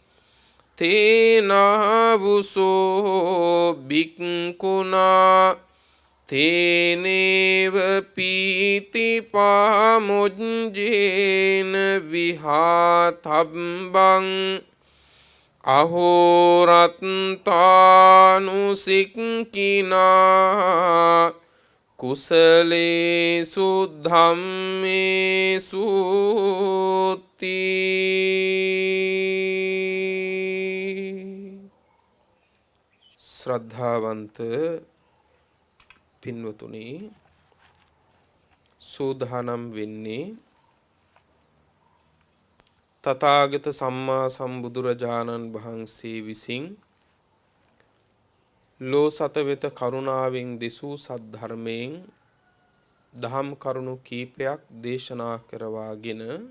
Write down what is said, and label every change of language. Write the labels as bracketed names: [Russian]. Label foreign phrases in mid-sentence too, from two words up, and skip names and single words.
[Pali] තේනාවුසෝ බික්කුණා තේනේව පීති පාමුජ්ජේන විහාතබ්බං අහෝරත්තානුසික්කිනා කුසලේසු ධම්මේසු [Sinhala] ශ්‍රද්ධාවන්ත පින්වතුනි, සූදානම් වෙන්නේ තථාගත සම්මා සම්බුදුරජාණන් වහන්සේ විසින් ලෝ සත වෙත කරුණාවෙන් දෙසූ සද්ධර්මයෙන් දහම් කරුණු කීපයක් දේශනා කරවාගෙන